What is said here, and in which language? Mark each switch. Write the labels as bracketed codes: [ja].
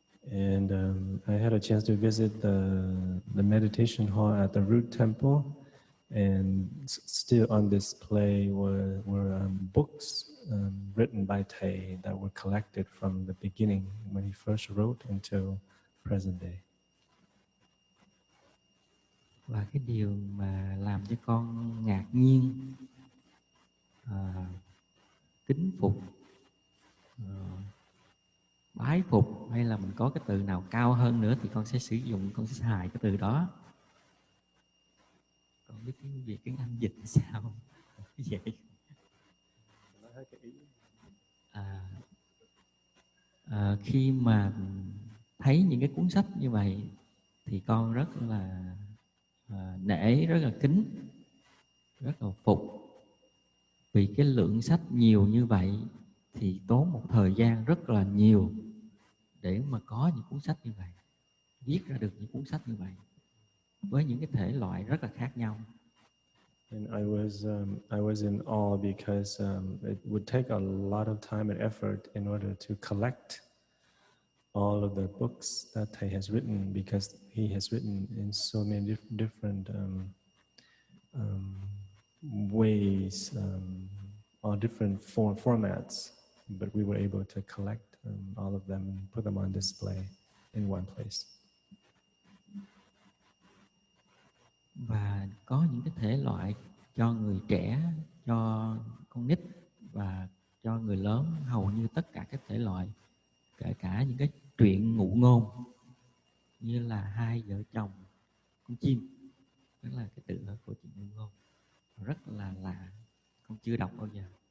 [en] And I had a chance to visit the meditation hall at the Root Temple, and still on display were books written by Thay that were collected from the beginning when he first wrote until present day. [vi] Và cái điều mà làm cho con ngạc nhiên, kính phục, bái phục, hay là mình có cái từ nào cao hơn nữa thì con sẽ sử dụng, con sẽ xài cái từ đó. Con biết tiếng Việt, tiếng Anh dịch sao vậy? Khi mà thấy những cái cuốn sách như vậy thì con rất là nể, rất là kính, rất là phục. Vì cái lượng sách nhiều như vậy thì tốn một thời gian rất là nhiều để mà có những cuốn sách như vậy, viết ra được những cuốn sách như vậy với những cái thể loại rất là khác nhau. [en] And I was in awe because it would take a lot of time and effort in order to collect all of the books that Thay has written, because he has written in so many different um, ways or different formats, but we were able to collect all of them and put them on display in one place. [vi] Và có những cái thể loại cho người trẻ, cho con nít và cho người lớn, hầu như tất cả các thể loại, kể cả những cái truyện ngụ ngôn như là Hai vợ chồng con chim, đó là cái tựa của chuyện ngụ ngôn, rất là lạ, con chưa đọc bao giờ.